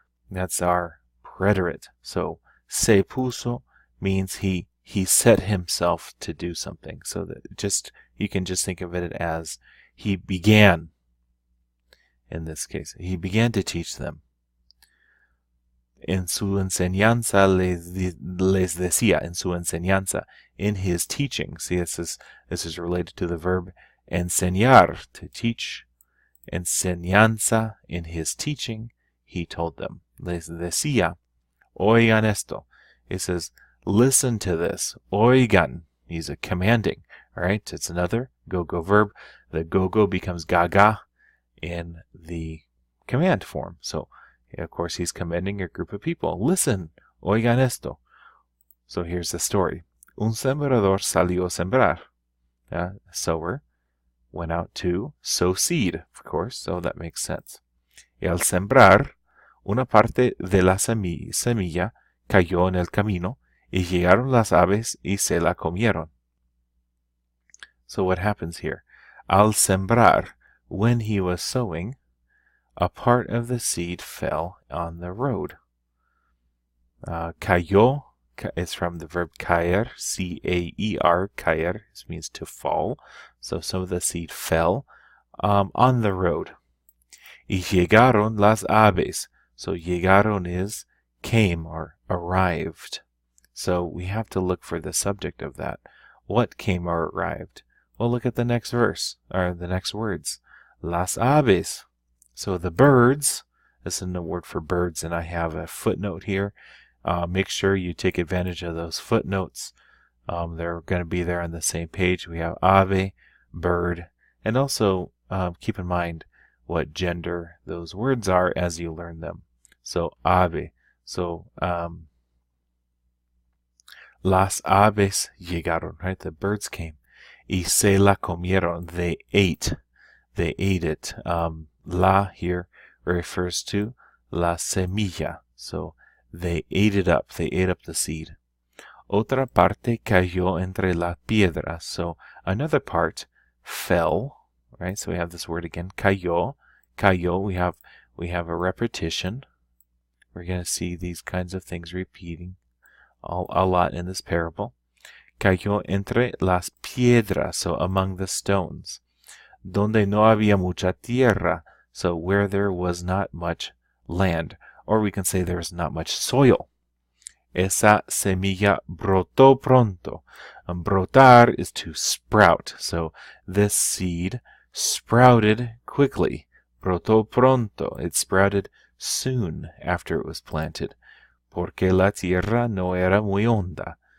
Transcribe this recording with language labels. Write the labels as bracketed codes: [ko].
[en] That's our preterite. So [es] se puso [en] means he set himself to do something. So that you can just think of it as he began. In this case, he began to teach them. [es] En su enseñanza les decía, en su enseñanza, [en] in his teaching. See, this is related to the verb enseñar, to teach. Enseñanza, in his teaching, he told them. [es] Les decía, oigan esto. [en] It says, listen to this. Oigan. He's a commanding. All right, it's another go-go verb. The go-go becomes gaga in the command form. So, of course, he's commanding a group of people. Listen, [es] oigan esto. [en] So here's the story. [es] Un sembrador salió a sembrar. [en] A sower went out to sow seed, of course, so that makes sense. [es] Y al sembrar, una parte de la semilla cayó en el camino, y llegaron las aves y se la comieron. [en] So what happens here? [es] Al sembrar, [en] when he was sowing, a part of the seed fell on the road. Cayó is from the verb caer, C-A-E-R, caer. This means to fall. So some of the seed fell on the road. [es] Y llegaron las aves. [en] So llegaron is came or arrived. So we have to look for the subject of that. What came or arrived? Well, look at the next verse, or the next words. Las aves. So the birds, this is a word for birds, and I have a footnote here. Make sure you take advantage of those footnotes. They're going to be there on the same page. We have ave, bird, and also keep in mind what gender those words are as you learn them. So ave. So [es] las aves llegaron, [en] right? The birds came. [es] Y se la comieron. [en] They ate. They ate it. La here refers to la semilla. So they ate it up. They ate up the seed. [es] Otra parte cayó entre las piedras. [en] So another part fell, right? So we have this word again, cayó. Cayó, we have a repetition. We're going to see these kinds of things repeating a lot in this parable. [es] Cayó entre las piedras, [en] so among the stones. [es] Donde no había mucha tierra, [en] so where there was not much land. Or we can say there's not much soil. [es] Esa semilla brotó pronto. [en] Brotar is to sprout. So this seed sprouted quickly. [es] Brotó pronto. [en] It sprouted soon after it was planted. [es] Porque la tierra no era muy honda.